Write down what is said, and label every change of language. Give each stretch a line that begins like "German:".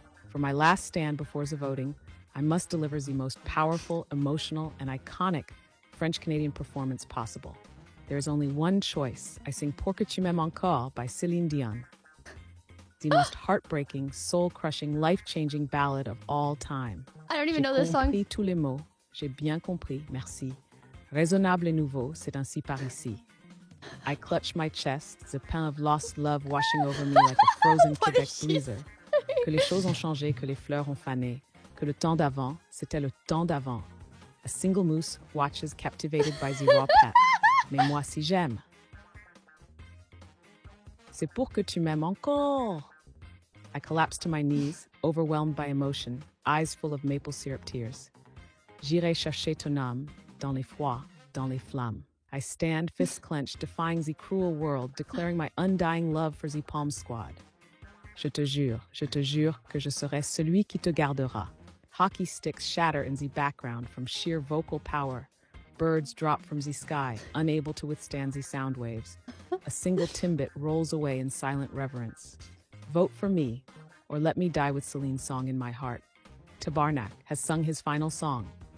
English: For my last stand before the voting, I must deliver the most powerful, emotional, and iconic French-Canadian performance possible. There is only one choice. I sing Pour que tu m'aimes encore by Celine Dion. The most heartbreaking, soul-crushing, life-changing ballad of all time. I don't even know this song.
French: J'ai compris tous les mots. J'ai bien compris, merci. Raisonnable et nouveau, c'est ainsi par ici.
English: I clutch my chest, the pain of lost love washing over me like a frozen Quebec breezer.
French: Que les choses ont changé, que les fleurs ont fané. Que le temps d'avant, c'était le temps d'avant.
English: A single moose watches captivated by the raw pet.
French: Mais moi si j'aime. C'est pour que tu m'aimes encore.
English: I collapse to my knees, overwhelmed by emotion, eyes full of maple syrup tears.
French: J'irai chercher ton âme, dans les froids, dans les flammes.
English: I stand, fists clenched, defying the cruel world, declaring my undying love for the Palm Squad.
French: Je te jure que je serai celui qui te gardera.
English: Hockey sticks shatter in the background from sheer vocal power. Birds drop from the sky, unable to withstand the sound waves. A single timbit rolls away in silent reverence. Vote for me, or let me die with Celine's song in my heart. Tabarnak has sung his final song.